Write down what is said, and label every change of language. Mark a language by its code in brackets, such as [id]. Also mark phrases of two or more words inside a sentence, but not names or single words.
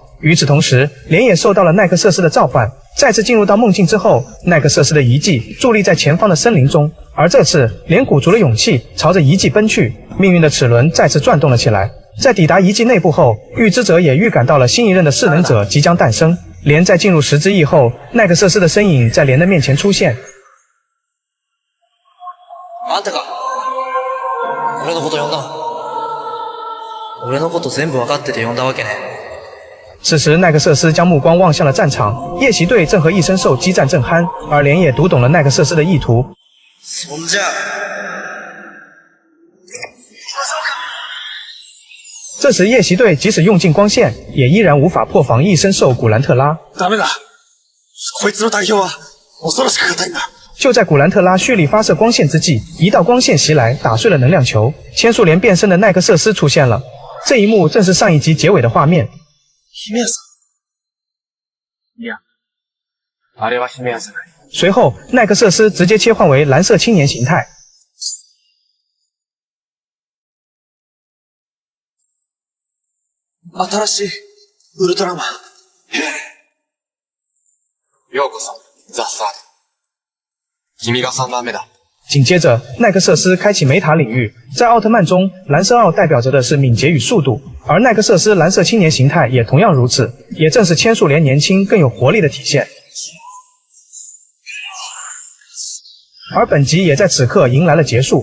[zh] 与此同时，莲也受到了奈克瑟斯的召唤，再次进入到梦境之后，奈克瑟斯的遗迹伫立在前方的森林中，而这次莲鼓足了勇气朝着遗迹奔去，命运的齿轮再次转动了起来。在抵达遗迹内部后，预知者也预感到了新一任的势能者即将诞生。莲在进入石之翼后，奈克瑟斯的身影在莲的面前出现。 [ja] あんたか。俺のこと呼んだの？俺のこと全部分かってて呼んだわけね。 [zh] 此时奈克瑟斯将目光望向了战场，夜袭队正和异生兽激战正酣，而莲也读懂了奈克瑟斯的意图。 [ja] そんじゃ、 [zh] 这时夜袭队即使用尽光线，也依然无法破防翼身兽古兰特拉。 [ja] ダメだ。こいつの代表は恐ろしく硬いんだ。 [zh] 就在古兰特拉蓄力发射光线之际，一道光线袭来，打碎了能量球。千树莲变身的奈克瑟斯出现了，这一幕正是上一集结尾的画面。 [ja] 姫屋さん。いや、あれは姫屋じゃない。 [zh] 随后，奈克瑟斯直接切换为蓝色青年形态。 [ja] 新しいウルトラマン。ようこそ、ザ・サード。君が3番目だ。 [zh] 紧接着，奈克瑟斯开启梅塔领域。在奥特曼中，蓝色奥代表着的是敏捷与速度，而奈克瑟斯蓝色青年形态也同样如此，也正是千树莲年轻更有活力的体现。而本集也在此刻迎来了结束。